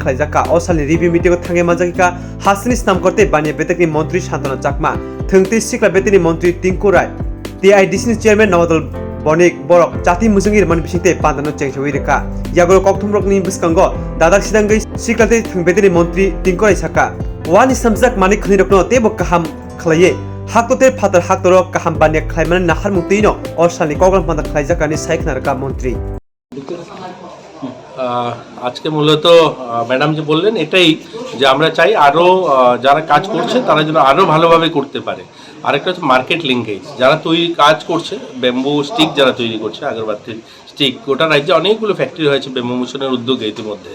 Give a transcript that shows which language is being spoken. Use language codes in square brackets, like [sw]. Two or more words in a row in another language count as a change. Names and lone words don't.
[trp] khlaijaka osali [en] review meeting [trp] thange manjakika hasini snam korte bania betekni montri Shantana Chakma thengti sikla betini montri Tinku Rai TIDC ni chairman Nawadol Bonik Borok Jati Musungir man bisite pandano chengchoi reka yagoro kokthum rokni biskango dadak sidangai siklate thengbetini montri Tinku Rai saka wani samjak manik khni rokno tebo kaham khlaye haktote phatar haktoro kaham bania khlaiman nahar muktino osali koklam panda khlaijakani saikna reka montri [bn] আজকে মূলত ম্যাডাম যে বললেন এটাই যে আমরা চাই আরও যারা কাজ করছে তারা যেন আরও ভালোভাবে করতে পারে। আরেকটা হচ্ছে [en] market linkage, [bn] যারা তৈরি কাজ করছে [en] bamboo stick [bn] যারা তৈরি করছে আগরবাতির স্টিক, গোটা রাজ্যে অনেকগুলো ফ্যাক্টরি হয়েছে ব্যাম্বু মিশনের উদ্যোগে ইতিমধ্যে।